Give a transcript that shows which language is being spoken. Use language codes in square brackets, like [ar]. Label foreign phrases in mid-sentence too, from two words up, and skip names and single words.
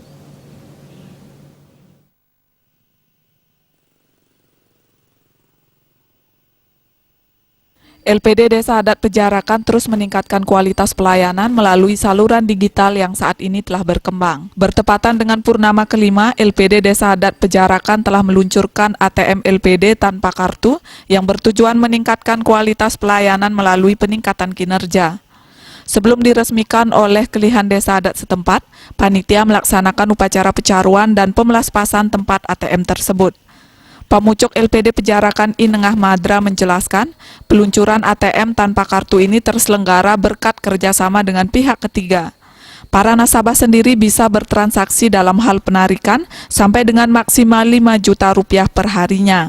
[id] LPD Desa Adat Pejarakan terus meningkatkan kualitas pelayanan melalui saluran digital yang saat ini telah berkembang. Bertepatan dengan purnama kelima, LPD Desa Adat Pejarakan telah meluncurkan ATM LPD tanpa kartu yang bertujuan meningkatkan kualitas pelayanan melalui peningkatan kinerja. Sebelum diresmikan oleh Kelihan Desa Adat setempat, panitia melaksanakan upacara pecaruan dan pemelaspasan tempat ATM tersebut. Pamucuk LPD Pejarakan I Nengah Madra menjelaskan, peluncuran ATM tanpa kartu ini terselenggara berkat kerjasama dengan pihak ketiga. Para nasabah sendiri bisa bertransaksi dalam hal penarikan sampai dengan maksimal 5 juta rupiah per harinya.